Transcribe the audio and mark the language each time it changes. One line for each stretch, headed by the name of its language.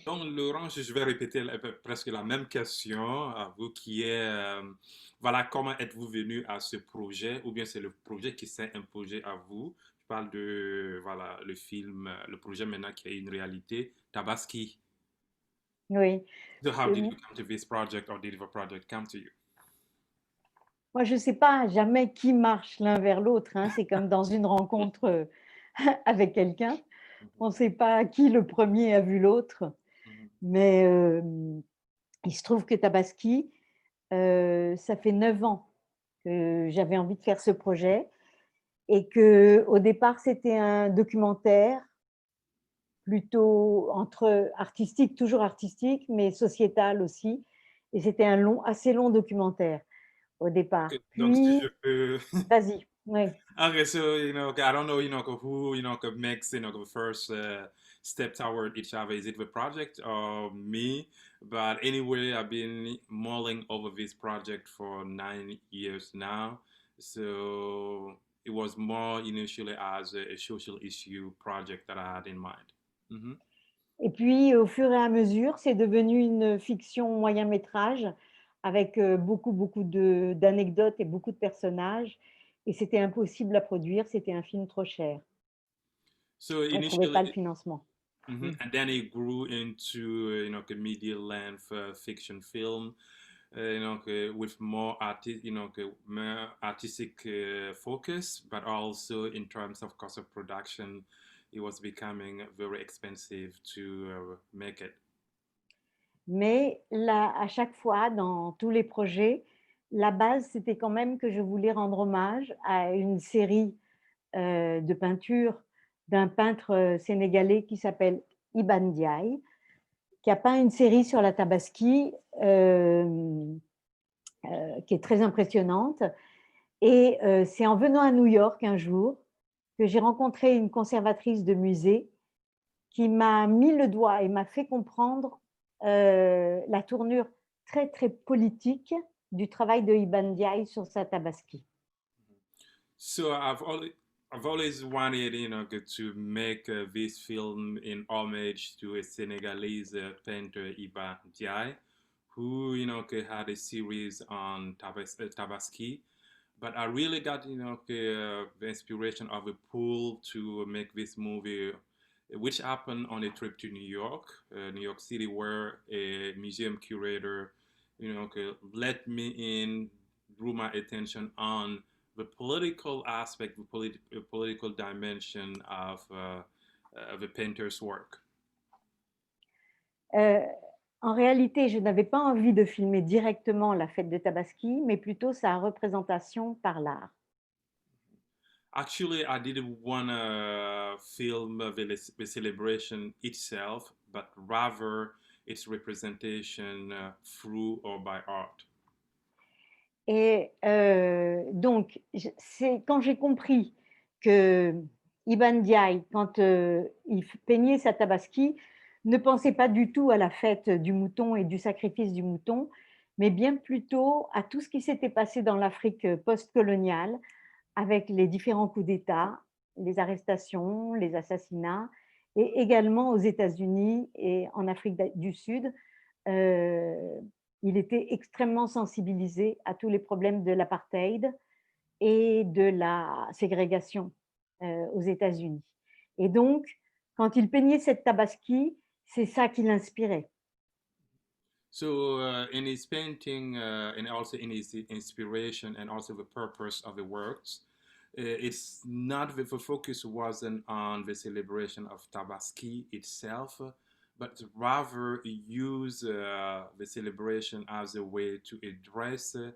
French: Donc, Laurent, je vais répéter presque la même question à vous qui est, voilà, comment êtes-vous venu à ce projet ou bien c'est le projet qui s'est imposé à vous? Je parle de, voilà, le film, le projet maintenant qui est une réalité, Tabaski. Oui.
English: So how did Euh, you come to this project or did the project come to you?
French: Moi, je ne sais pas jamais qui marche l'un vers l'autre, hein. C'est comme dans une rencontre avec quelqu'un. On ne sait pas qui le premier a vu l'autre. Mhm. Mais il se trouve que Tabaski, ça fait 9 ans que j'avais envie de faire ce projet et qu'au départ, c'était un documentaire plutôt entre artistique, toujours artistique, mais sociétal aussi. Et c'était un assez long documentaire au départ. Ok, donc si je Puis, peux. vas-y, oui.
English: Okay, so okay, I don't know, who makes the first step toward each other. Is it the project or me? But anyway, I've been mulling over this project for 9 years now. So it was more initially as a social issue project that I had in mind. Mhm.
French: Et puis, au fur et à mesure, c'est devenu une fiction moyen métrage avec beaucoup, beaucoup d'anecdotes et beaucoup de personnages. Et c'était impossible à produire, c'était un film trop cher.
English: So
French: On ne trouvait pas le
English: initially,
French: financement. Mm.
English: and then it grew into a media length fiction film. With more more artistic focus, but also in terms of cost of production, it was becoming very expensive to make it.
French: Mais là, à chaque fois, dans tous les projets, la base, c'était quand même que je voulais rendre hommage à une série de peintures d'un peintre sénégalais qui s'appelle Iban Diaye, qui a peint une série sur la Tabaski qui est très impressionnante. Et c'est en venant à New York un jour que j'ai rencontré une conservatrice de musée qui m'a mis le doigt et m'a fait comprendre la tournure très, très politique du travail de Iban Diaye sur sa Tabaski.
English: So I've always wanted, to make this film in homage to a Senegalese painter, Iba Diaye, who, had a series on Tabaski. But I really got, the inspiration of a pull to make this movie, which happened on a trip to New York City, where a museum curator, let me in, drew my attention on the political aspect, the political dimension of a painter's work.
French: Euh, En réalité, je n'avais pas envie de filmer directement la fête de Tabaski, mais plutôt sa représentation par l'art.
English: Actually, I didn't want to film the celebration itself, but rather its representation through or by art.
French: Et donc, c'est quand j'ai compris que Iban Diaye, quand il peignait sa Tabaski, ne pensait pas du tout à la fête du mouton et du sacrifice du mouton, mais bien plutôt à tout ce qui s'était passé dans l'Afrique post-coloniale avec les différents coups d'État, les arrestations, les assassinats et également aux États-Unis et en Afrique du Sud. Il était extrêmement sensibilisé à tous les problèmes de l'apartheid et de la ségrégation aux États-Unis. Et donc, quand il peignait cette tabaski, c'est ça qui l'inspirait.
English: So in his painting and also in his inspiration and also the purpose of the works, it's not the focus wasn't on the celebration of Tabaski itself, but rather use the celebration as a way to address